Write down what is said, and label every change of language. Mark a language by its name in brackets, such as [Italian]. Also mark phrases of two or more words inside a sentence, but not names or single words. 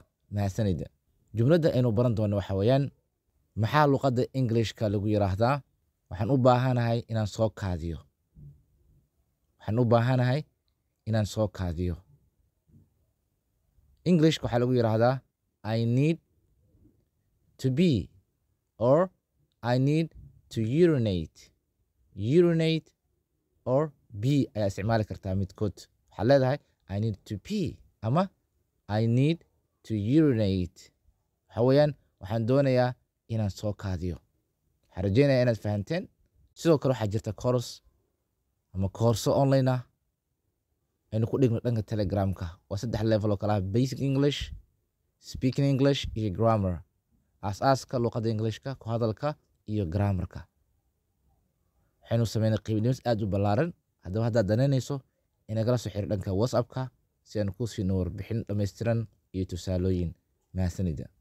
[Somali] Mahadsanid. Jumladda aynu baran doono waxa weeyaan maxaa luqadda Englishka lagu yiraahdaa? Waxaan u baahanahay inaan soo kaadiyo. English waxaa lagu yiraahdaa [English] I need to be or I need to urinate. Urinate or be [Somali] ayaa isticmaali kartaa midkood. Waxaa leedahay [English] I need to pee [Somali] ama [English] I need to urinate. [Somali] Waxa weeyaan waxaan doonayaa inaan soo kaadiyo. Waxaan rajeynayaa inaad fahanteen. Sidoo kale waxaa jirta course ama koorso online ah aynu ku dhigno dhanka Telegramka. Waa 3 level oo kala ah: [English] basic English, speaking English [Somali] iyo grammar. Aasaaska luqadda Englishka, ku hadalka iyo grammarka. Waxaynu sameynay qiimayn aad u ballaaran. Haddaba haddaad danaynayso inagala soo xiriir dhanka WhatsApp-ka si aan ku siino warbixin dhammaystiran iyo tusaalooyin. Mahadsanid.